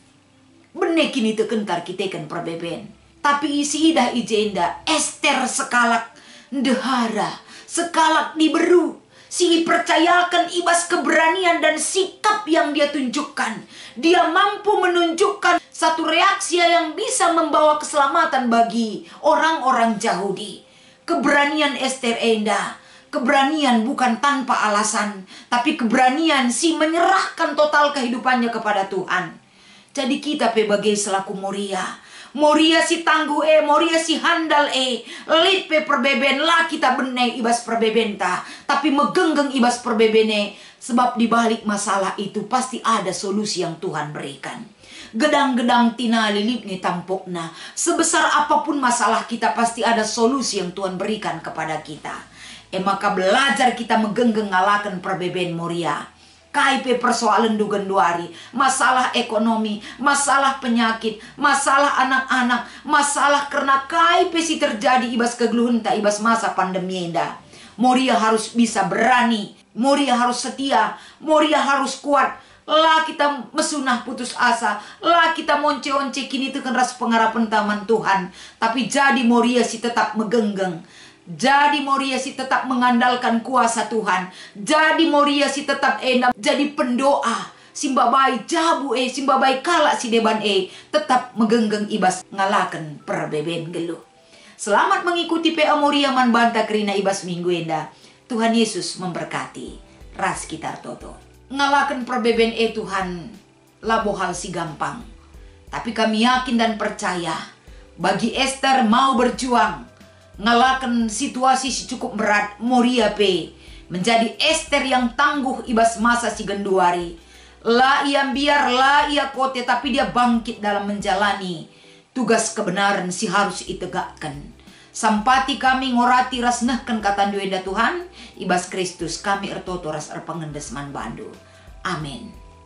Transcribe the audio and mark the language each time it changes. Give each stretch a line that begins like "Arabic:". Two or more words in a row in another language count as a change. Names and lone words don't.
Batak Karo: Benek ini tekentar kita kan perbeben. Tapi isi idah ijenda, Ester sekalak ndehara, sekalak diberu.
Indonesian: Si percayakan ibas keberanian dan sikap yang dia tunjukkan. Dia mampu menunjukkan satu reaksi yang bisa membawa keselamatan bagi orang-orang Yahudi.
Batak Karo: Keberanian Ester enda.
Indonesian: Keberanian bukan tanpa alasan. Tapi keberanian si menyerahkan total kehidupannya kepada Tuhan. Jadi kita sebagai selaku Moria.
Batak Karo: Moria si tangguh Moria si handal Lit pe perbeben lah kita benai ibas perbeben ta. Tapi megenggeng ibas perbebene.
Indonesian: Sebab di balik masalah itu pasti ada solusi yang Tuhan berikan.
Batak Karo: Gedang-gedang tina lilit ni tampokna.
Indonesian: Sebesar apapun masalah kita pasti ada solusi yang Tuhan berikan kepada kita.
Batak Karo: Maka belajar kita megenggeng ngalakan perbeben Moria. KIP persoalan duari,
Indonesian: masalah ekonomi, masalah penyakit, masalah anak-anak, masalah karena KIP si terjadi
Batak Karo: ibas kegeluhenta, ibas masa pandemi enda.
Indonesian: Moria harus bisa berani, Moria harus setia, Moria harus kuat.
Batak Karo: Lah kita mesunah putus asa, lah kita monce-once kini tekan ras pengharapan taman Tuhan. Tapi jadi Moria si tetap megenggeng. Jadi Moria si tetap mengandalkan kuasa Tuhan. Jadi Moria si tetap enak jadi pendoa. Simbabai jabu simbabai kalak si deban tetap megenggeng ibas ngalaken perbeben geluh.
Indonesian: Selamat mengikuti
Batak Karo: PA Moria man banta kerina ibas minggu enda.
Indonesian: Tuhan Yesus memberkati.
Batak Karo: Ras kitar toto. Ngalaken perbeben Tuhan labo hal si gampang.
Indonesian: Tapi kami yakin dan percaya bagi Esther mau berjuang ngalahkan situasi si cukup berat Moria pe menjadi Esther yang tangguh
Batak Karo: ibas masa si genduari. La ia biar la ia kote,
Indonesian: tapi dia bangkit dalam menjalani tugas kebenaran si harus itegakkan.
Batak Karo: Sampati kami ngorati ras nehken kata duenda Tuhan ibas Kristus kami ertoto ras erpengendes man bandu.
Indonesian: Amin.